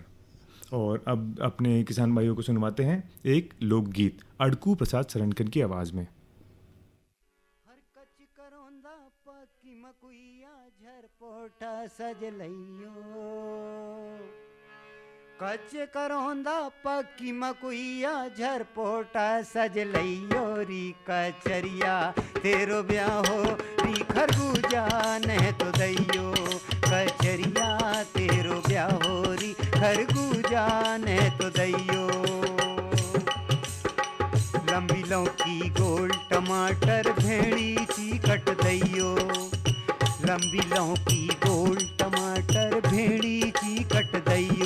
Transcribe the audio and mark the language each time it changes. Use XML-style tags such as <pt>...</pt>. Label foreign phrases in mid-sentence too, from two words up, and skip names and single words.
<hi>और अब अपने किसान भाइयों को सुनवाते हैं एक लोकगीत अड़कू प्रसाद सरनकन की आवाज में।</hi> <bns>कच करोंदा पक्की मकुइया झरपोटा सज लइयो री कचरिया तेरो ब्याहो री खरबूजा ने तो दैयो कचरिया तेरो ब्याहो री खरबूजा ने तो दैयो। लंबी लौकी गोल टमाटर भेड़ी ची कट दैयो, लंबी लौकी गोल टमाटर भेड़ी ची कट दैयो।</bns>